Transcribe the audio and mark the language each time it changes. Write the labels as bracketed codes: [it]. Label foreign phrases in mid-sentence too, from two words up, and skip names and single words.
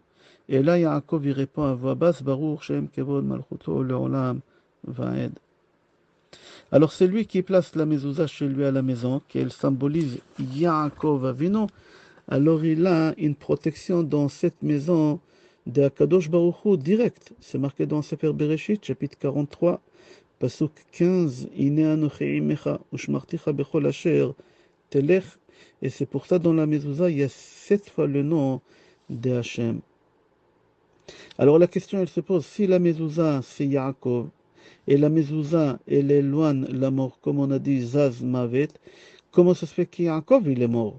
[fr] Et là, Yaakov il répond à voix basse, [he] ברוך שם כבוד מלכותו לעולם ועד. [fr] Alors c'est lui qui place la mezouza chez lui à la maison, qu'elle symbolise Yaakov Avinu. Alors il a une protection dans cette maison de [he] הקדוש ברוך הוא [fr] direct. C'est marqué dans Sefer Bereshit, chapitre 43, [he] pasuk 15, הנה אנכי עמך ושמרתיך בכל אשר תלך. [fr] Et c'est pour ça dans la mezouza, il y a 7 fois le nom de Hachem. Alors la question elle se pose, si la mezouza c'est Yaakov, et la mezouza elle éloigne la mort, comme on a dit [he] זז מוות, [fr] comment ça se fait qu'Yaakov il est mort?